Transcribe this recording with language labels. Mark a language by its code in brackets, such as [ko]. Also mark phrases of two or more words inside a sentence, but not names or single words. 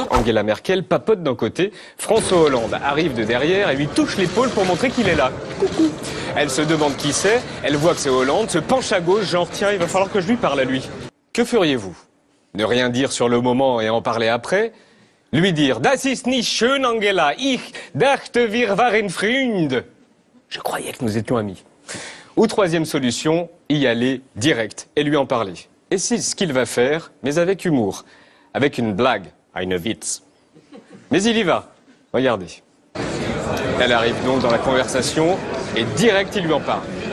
[fr] Angela Merkel papote d'un côté, François Hollande arrive de derrière et lui touche l'épaule pour montrer qu'il est là. Coucou. Elle se demande qui c'est, elle voit que c'est Hollande, se penche à gauche, genre tiens, il va falloir que je lui parle à lui. Que feriez-vous? Ne rien dire sur le moment et en parler après? Lui dire [de] « Das ist nicht schön, Angela, ich dachte wir waren Freund ». [fr] Je croyais que nous étions amis. Ou troisième solution, y aller direct et lui en parler. Et c'est ce qu'il va faire, mais avec humour, avec une blague, [de] eine Witz. [fr] Mais il y va, regardez. Elle arrive donc dans la conversation et direct il lui en parle.